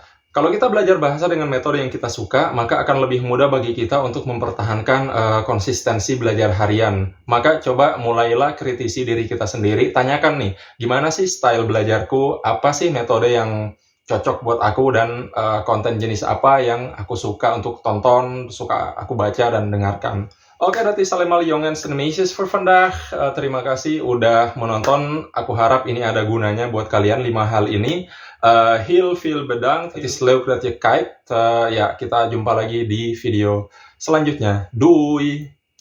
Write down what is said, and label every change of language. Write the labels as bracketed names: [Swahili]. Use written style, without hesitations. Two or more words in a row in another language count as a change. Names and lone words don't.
[Indonesian] Kalau kita belajar bahasa dengan metode yang kita suka, maka akan lebih mudah bagi kita untuk mempertahankan konsistensi belajar harian. Maka coba mulailah kritisi diri kita sendiri, tanyakan nih, gimana sih style belajarku, apa sih metode yang cocok buat aku, dan konten jenis apa yang aku suka untuk tonton, suka aku baca dan dengarkan. Oke, [Dutch] dat is allemaal jongens en meisjes voor vandaag. [Indonesian] Terima kasih udah menonton. Aku harap ini ada gunanya buat kalian 5 hal ini. [Dutch] Heel veel bedankt. Het is leuk dat je kijkt. [Indonesian] Ya, kita jumpa lagi di video selanjutnya. [Dutch] Doei!